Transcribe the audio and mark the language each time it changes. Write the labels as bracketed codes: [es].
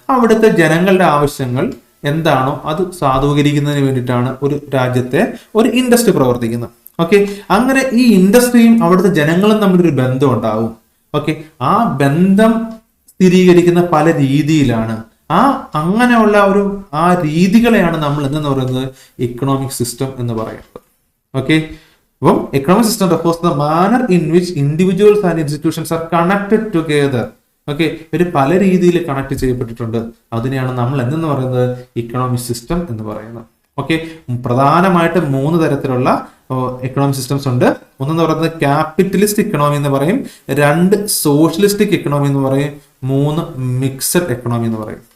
[ml] അവിടുത്തെ ജനങ്ങളുടെ ആവശ്യങ്ങൾ എന്താണോ അത് സാധൂകരിക്കുന്നതിന് വേണ്ടിയിട്ടാണ് ഒരു രാജ്യത്തെ ഒരു ഇൻഡസ്ട്രി പ്രവർത്തിക്കുന്നത്. ഓക്കെ, അങ്ങനെ ഈ ഇൻഡസ്ട്രിയും അവിടുത്തെ ജനങ്ങളും തമ്മിലൊരു ബന്ധം ഉണ്ടാവും. ഓക്കെ, ആ ബന്ധം സ്ഥിരീകരിക്കുന്ന പല രീതിയിലാണ്. അങ്ങനെയുള്ള ആ രീതികളെയാണ് നമ്മൾ എന്തെന്ന് പറയുന്നത് ഇക്കണോമിക് സിസ്റ്റം എന്ന് പറയുന്നത്. [en] Okay, അപ്പം economic system refers to the manner in which individuals and institutions are connected together. [ml] Okay, ഒരു പല രീതിയിൽ കണക്ട് ചെയ്യപ്പെട്ടിട്ടുണ്ട്. അതിനെയാണ് നമ്മൾ എന്തെന്ന് പറയുന്നത് ഇക്കണോമിക് സിസ്റ്റം എന്ന് പറയുന്നത്. ഓക്കെ, പ്രധാനമായിട്ട് 3 തരത്തിലുള്ള എക്കണോമിക് സിസ്റ്റംസ് ഉണ്ട്. ഒന്നെന്ന് പറയുന്നത് ക്യാപിറ്റലിസ്റ്റ് ഇക്കണോമി എന്ന് പറയും, 2 സോഷ്യലിസ്റ്റിക് ഇക്കണോമി എന്ന് പറയും, 3 മിക്സഡ് എക്കണോമി എന്ന് പറയും.